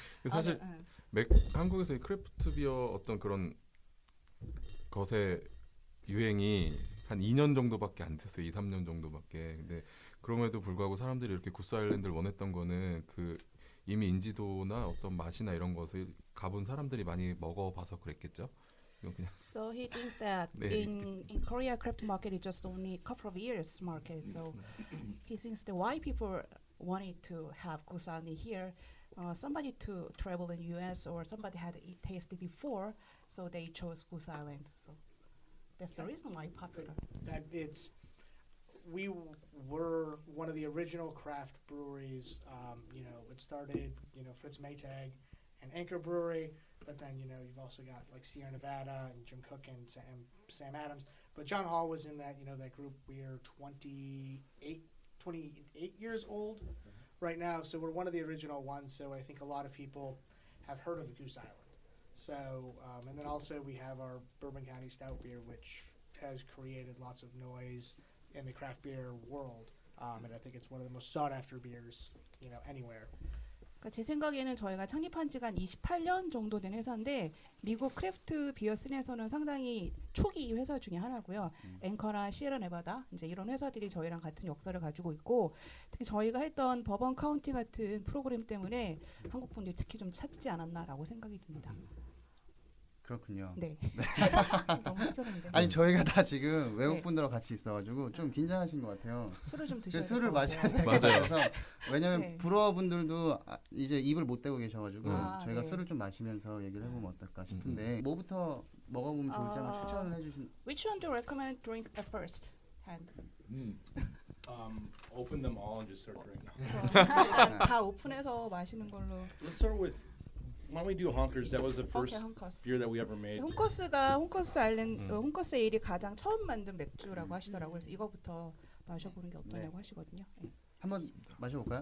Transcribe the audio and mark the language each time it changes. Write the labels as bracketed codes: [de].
[ko] 사실 한국에서의 크래프트 비어 어떤 그런 것의 유행이 한 2년 정도밖에 안 됐어요. 2, 3년 정도밖에. 근데 그럼에도 불구하고 사람들이 이렇게 구스 아일랜드를 원했던 거는 그 이미 인지도나 어떤 맛이나 이런 것을 가본 사람들이 많이 먹어봐서 그랬겠죠. 이건 그냥 [en] So he thinks that [ko] 네. [en] in Korea, craft market is just only a couple of years market. So he thinks that why people wanted to have Gusani here, somebody to travel in U.S. or somebody had tasted before, so they chose Goose Island. So that's the reason why popular. that we were one of the original craft breweries. It started, Fritz Maytag and Anchor Brewery, but then, you've also got like Sierra Nevada and Jim Cook and Sam Adams. But John Hall was in that, that group. We are 28 years old right now, so we're one of the original ones. So I think a lot of people have heard of Goose Island. So, and then also we have our Bourbon County Stout beer, which has created lots of noise in the craft beer world. And I think it's one of the most sought after beers, anywhere. [ko] 그러니까 제 생각에는 저희가 창립한 지가 한 28년 정도 된 회사인데 미국 크래프트 비어 씬에서는 상당히 초기 회사 중에 하나고요. 앵커나 시에라 네바다 이제 이런 회사들이 저희랑 같은 역사를 가지고 있고 특히 저희가 했던 버번 카운티 같은 프로그램 때문에 한국 분들이 특히 좀 찾지 않았나라고 생각이 듭니다. 그렇군요. 네. 너무 시끄러운데. 아니 저희가 다 지금 외국 분들하고 같이 있어가지고 좀 긴장하신 것 같아요. 술을 좀 그래서 드셔야 술을 마셔야 같아요. 될 것 맞아요. 같아서 왜냐면 네. 불어 분들도 이제 입을 못 대고 계셔가지고 저희가 네. 술을 좀 마시면서 얘기를 해보면 어떨까 싶은데 뭐부터 먹어보면 좋을지 한번 추천을 해주신. [en] Which one do you recommend drink at first? hand? Open them all and just start drinking. [ko] 일단 다 오픈해서 마시는 걸로. [en] Let's start with. Why don't we do Honkers? That was the [ko] 오케이, [en] first [ko] 헝커스. [en] beer that we ever made. [ko] 홈커스가 홈커스 아일랜드 홈커스 에일이 가장 처음 만든 맥주라고 하시더라고요. 그래서 이거부터 마셔보는 게 어떠냐고 하시거든요. 네. 한번 마셔볼까요?